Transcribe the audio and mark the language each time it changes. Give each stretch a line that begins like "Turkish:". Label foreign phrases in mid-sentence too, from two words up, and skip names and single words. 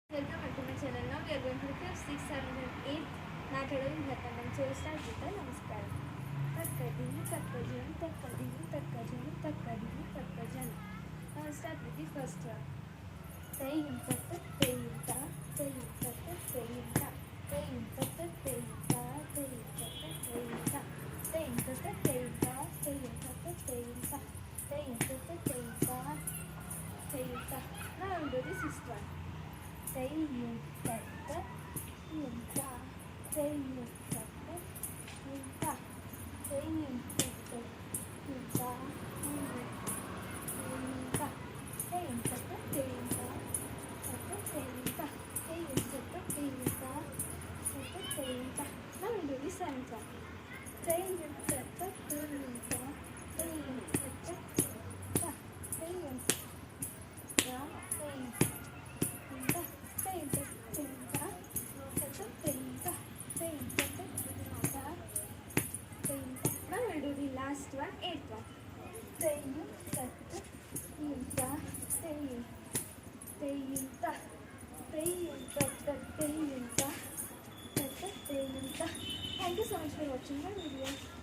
English: Welcome back to my channel. Now we are going to the 5th, 6th, 7th and 8th Natadam Bharatanatyam. So we'll start with the Namaskaram. Takkadini Takkajan, Takkadini Takkajan, Takkadini Takkajan. Now we'll start with the first one. Tayum Tatta Tayum Ta, Tayum Tatta Tayum Ta, Tayum Tatta Tayum Ta, Tayum Tatta Tayum Ta, Tayum Tatta Tayum Ta, Tayum Tatta Tayum Ta, Tayum Tatta Tayum Ta, Tayum Ta. Now we'll do the sixth one. Tayum Tatta Tayum Ta, Tayum Tatta Tayum Ta, Tayum Tatta Tayum Ta, Tayum Ta, Tayum Tatta Tayum Ta, Tatta Tayum Ta, Tayum Tatta Tayum Ta, Tatta Tayum Ta. Now we'll do the seventh one. Tayum Tatta Tayum Ta, Tayum Tatta Tayum Ta, Tayum Ta, Tayum Now we'll do the last one, eighth one. Tayum tatta tayum ta, tayum ta, tayum tatta tayum ta, tatta tayum ta. Thank you so much for watching my video.